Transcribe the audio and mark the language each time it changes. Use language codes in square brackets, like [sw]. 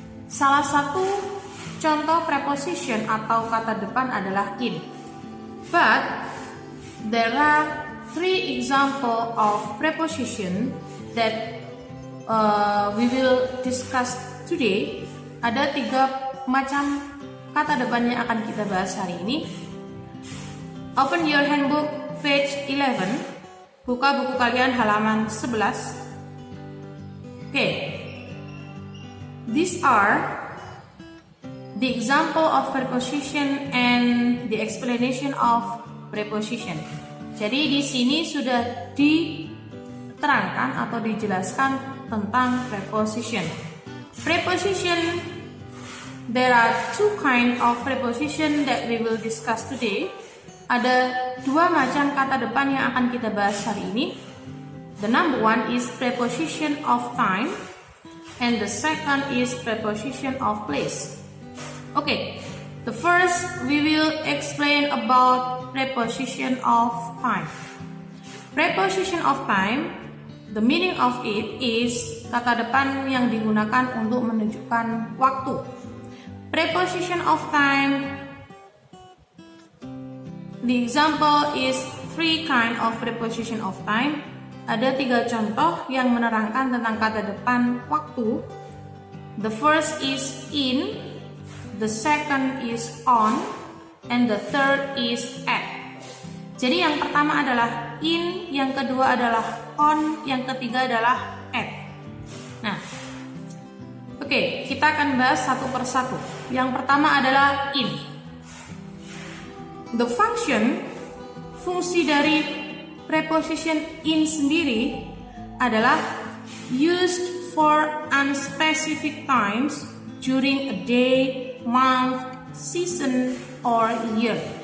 [id] Salah satu contoh preposition atau kata depan adalah in. [en] But there are 3 example of preposition that we will discuss today. [id] Ada 3 macam kata depan yang akan kita bahas hari ini. [en] Open your handbook page 11. [id] Buka buku kalian halaman 11. [en] Okay. These are the example of preposition and the explanation of preposition. [id] Jadi di sini sudah diterangkan atau dijelaskan tentang preposition. [en] Preposition, there are 2 kind of preposition that we will discuss today. [id] ada dua macam kata depan yang akan kita bahas hari ini. [en] The number one is preposition of time, and the second is preposition of place. Okay, the first we will explain about preposition of time. Preposition of time, the meaning of it is [id] kata depan yang digunakan untuk menunjukkan waktu. [en] Preposition of time, the example is three kind of preposition of time. [id] Ada 3 contoh yang menerangkan tentang kata depan waktu. [en] The first is in, the second is on, and the third is at. [id] Jadi yang pertama adalah in, yang kedua adalah on, yang ketiga adalah at. Nah, oke, kita akan bahas satu persatu. Yang pertama adalah in. [en] The function, [id] fungsi dari preposition in sendiri adalah [en] used for unspecific times during a day, month, season, or year.